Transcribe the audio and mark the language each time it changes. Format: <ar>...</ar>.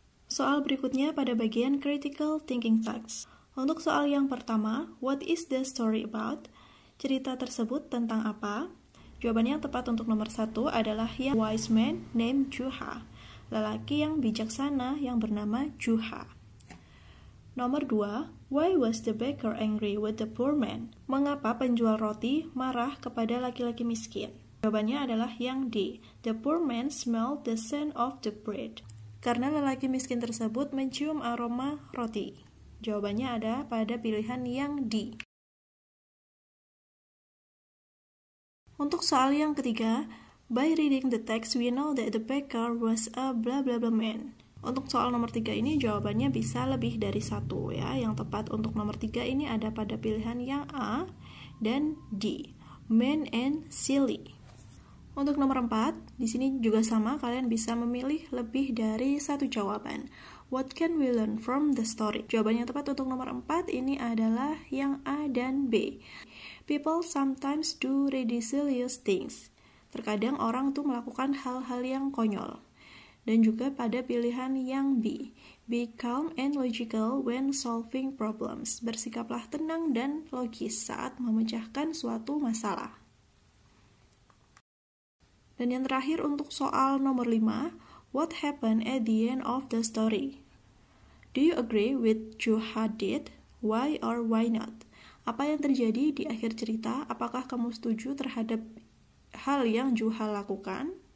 <id>Soal berikutnya pada bagian critical thinking facts. Untuk soal yang pertama,</id> <en>what is the story about?</en> <id>Cerita tersebut tentang apa? Jawabannya yang tepat untuk nomor 1 adalah yang</id> <en>wise man named Juha,</en> <id>lelaki yang bijaksana yang bernama Juha. Nomor 2,</id> <en>why was the baker angry with the poor man?</en> <id>Mengapa penjual roti marah kepada laki-laki miskin? Jawabannya adalah yang D,</id> <en>the poor man smelled the scent of the bread.</en> <id>Karena lelaki miskin tersebut mencium aroma roti. Jawabannya ada pada pilihan yang D. Untuk soal yang ketiga,</id> <en>by reading the text we know that the baker was a blah blah blah man.</en> <id>Untuk soal nomor 3 ini jawabannya bisa lebih dari 1 ya. Yang tepat untuk nomor 3 ini ada pada pilihan yang A dan D, man and silly. Untuk nomor 4, di sini juga sama, kalian bisa memilih lebih dari 1 jawaban.</id> <en>What can we learn from the story?</en> <id>Jawaban yang tepat untuk nomor 4 ini adalah yang A dan B.</id> <en>People sometimes do ridiculous things.</en> <id>Terkadang orang tuh melakukan hal-hal yang konyol. Dan juga pada pilihan yang B.</id> <en>Be calm and logical when solving problems.</en> <id>Bersikaplah tenang dan logis saat memecahkan suatu masalah. Dan yang terakhir untuk soal nomor 5,</id> <en>what happened at the end of the story? Do you agree with Juha did? Why or why not?</en> <id>Apa yang terjadi di akhir cerita? Apakah kamu setuju terhadap hal yang Juha lakukan?</id>